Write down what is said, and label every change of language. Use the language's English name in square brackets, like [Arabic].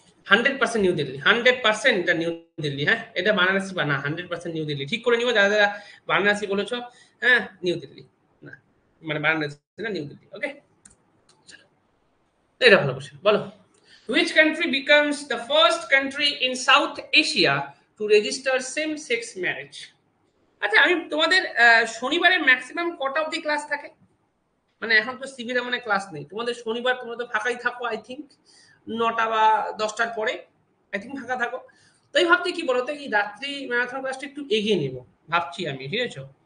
[Bangla] 100% new Delhi, 100% এটা new Delhi. হ্যাঁ, এটা বারাণসী বা না, 100% নিউ দিল্লি। ঠিক করে নিও যারা যারা বারাণসী বলেছো। হ্যাঁ, নিউ দিল্লি না, মানে বারাণসী না, নিউ দিল্লি। ওকে, এটা ভালো কোশ্চেন। বলো, [English] which country becomes the first country in South Asia to register same sex marriage? [Bangla] আচ্ছা, আমি তোমাদের শনিবারে ম্যাক্সিমাম কটা অবধি ক্লাস থাকে? মানে এখন তো সিভির মানে ক্লাস নেই তোমাদের, শনিবার তোমরা তো ফাঁকাই থাকো আই থিঙ্ক, 9টা বা 10টার পরে আই থিঙ্ক ফাঁকা থাকো। তো আমি ভাবছি কি বলতো, এই রাত্রি ম্যারাথন ক্লাসটা একটু এগিয়ে নেব ভাবছি আমি, ঠিক আছে?